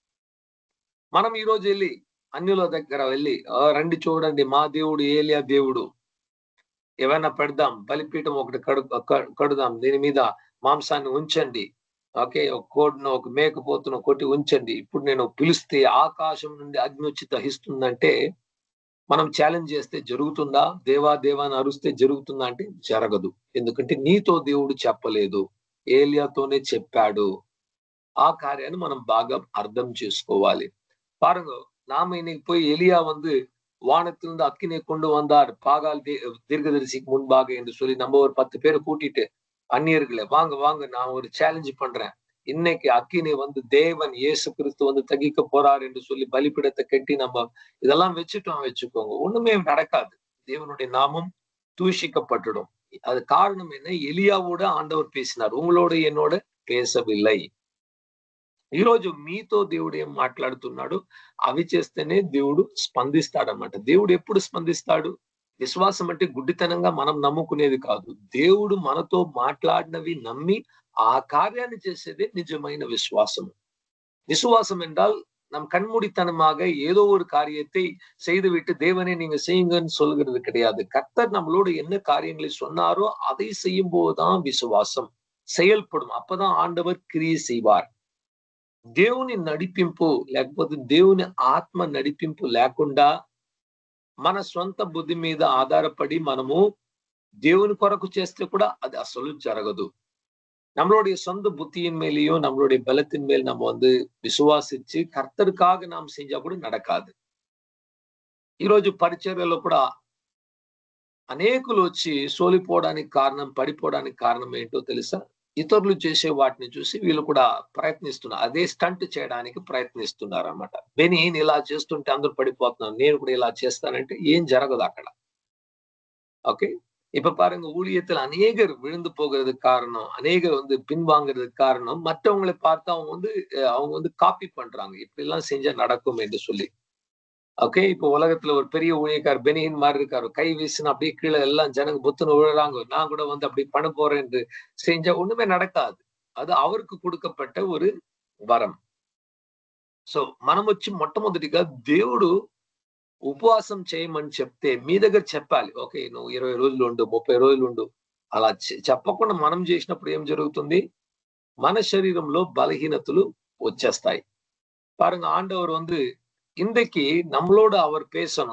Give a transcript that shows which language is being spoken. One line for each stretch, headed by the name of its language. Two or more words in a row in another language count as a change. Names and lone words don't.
Telugu: మనం ఈ రోజు వెళ్ళి అన్యుల దగ్గర వెళ్ళి రండి చూడండి మా దేవుడు ఏలియా దేవుడు, ఏమైనా పెడదాం, బలిపీఠం ఒకటి కడుదాం, దీని మీద మాంసాన్ని ఉంచండి, ఓకే, ఒక కోడిను ఒక మేకపోతును కొట్టి ఉంచండి, ఇప్పుడు నేను పిలిస్తే ఆకాశం నుండి అగ్ని వచ్చి దహిస్తుందంటే మనం ఛాలెంజ్ చేస్తే జరుగుతుందా? దేవా దేవా అని అరుస్తే జరుగుతుందా అంటే జరగదు. ఎందుకంటే నీతో దేవుడు చెప్పలేదు, ఏలియాతోనే చెప్పాడు. ఆ కార్యాన్ని మనం బాగా అర్థం చేసుకోవాలి.
Tamil: பாருங்க, நாம இன்னைக்கு போய் எலியா வந்து வானத்திலிருந்து அக்கினை கொண்டு வந்தார் பாகால் தீர்க்கதரிசிக்கு முன்பாக என்று சொல்லி நம்ம ஒரு 10 பேரை கூட்டிட்டு அந்நியர்களை வாங்க வாங்க நான் ஒரு சேலஞ்ச் பண்றேன், இன்னைக்கு அக்கினை வந்து தேவன் இயேசு கிறிஸ்து வந்து தகிக்க போறார் என்று சொல்லி பலிபீடத்தை கட்டி நம்ம இதெல்லாம் வச்சுக்கோங்க, ஒண்ணுமே நடக்காது. தேவனுடைய நாமம் தூஷிக்கப்பட்டுடும். அது காரணம் என்ன? எலியாவோட ஆண்டவர் பேசினார், உங்களோட என்னோட பேசவில்லை.
Telugu: ఈ రోజు మీతో దేవుడు ఏం మాట్లాడుతున్నాడు, అవి చేస్తేనే దేవుడు స్పందిస్తాడన్నమాట. దేవుడు ఎప్పుడు స్పందిస్తాడు? విశ్వాసం అంటే గుడ్డితనంగా మనం నమ్ముకునేది కాదు. దేవుడు మనతో మాట్లాడినవి నమ్మి ఆ కార్యాన్ని చేసేదే నిజమైన విశ్వాసం.
Tamil: விசுவாசம் என்றால் நம் கண்மூடித்தனமாக ஏதோ ஒரு காரியத்தை செய்துவிட்டு தேவனை நீங்க செய்யுங்கன்னு சொல்கிறது கிடையாது. கர்த்தர் நம்மளோட என்ன காரியங்களை சொன்னாரோ அதை செய்யும் போதுதான் விசுவாசம் செயல்படும். அப்பதான் ஆண்டவர் கிரியை செய்வார்.
Telugu: దేవుని నడిపింపు లేకపోతే దేవుని ఆత్మ నడిపింపు లేకుండా మన సొంత బుద్ధి మీద ఆధారపడి మనము దేవుని కొరకు చేస్తే కూడా అది అసలు జరగదు.
Tamil: நம்மளுடைய சொந்த புத்தியின் மேலேயும் நம்மளுடைய பலத்தின் மேல் நம்ம வந்து விசுவாசிச்சு கர்த்தருக்காக நாம் செஞ்சா కూడా நடக்காது.
Telugu: ఈరోజు పరిచర్యలో కూడా అనేకులు వచ్చి సోలిపోవడానికి కారణం, పడిపోవడానికి కారణం ఏంటో తెలుసా? ఇతరులు చేసే వాటిని చూసి వీళ్ళు కూడా ప్రయత్నిస్తున్నారు, అదే స్టంట్ చేయడానికి ప్రయత్నిస్తున్నారు అన్నమాట. నేను ఇలా చేస్తుంటే అందరూ పడిపోతున్నాను, నేను కూడా ఇలా చేస్తానంటే ఏం జరగదు అక్కడ.
Tamil: ஓகே, இப்ப பாருங்க, ஊழியத்தில் அநேகர் விழுந்து போகிறதுக்கு காரணம், அநேகர் வந்து பின்வாங்கிறதுக்கு காரணம் மற்றவங்களை பார்த்து அவங்க வந்து காப்பி பண்றாங்க, இப்படி எல்லாம் செஞ்சா நடக்கும் என்று சொல்லி. ஓகே, இப்போ உலகத்துல ஒரு பெரிய ஊழியக்கார் பெனியின் மாதிரி இருக்காரு, கை வீசினா அப்படியே கீழே எல்லாம் ஜனங்க புத்துன்னு விழுறாங்க, நான் கூட வந்து அப்படி பண்ண போறேன் என்று செஞ்சா ஒண்ணுமே நடக்காது. அது அவருக்கு கொடுக்கப்பட்ட ஒரு வரம்.
Telugu: సో మనం వచ్చి మొట్టమొదటిగా దేవుడు ఉపవాసం చేయమని చెప్తే మీ దగ్గర చెప్పాలి. ఓకే, నువ్వు 20 రోజులు ఉండు, 30 రోజులు ఉండు. అలా చెప్పకుండా మనం చేసినప్పుడు ఏం జరుగుతుంది? మన శరీరంలో బలహీనతలు వచ్చేస్తాయి.
Tamil: பாருங்க, ஆண்டவர் இன்றைக்கு நம்மளோட அவர் பேசணும்.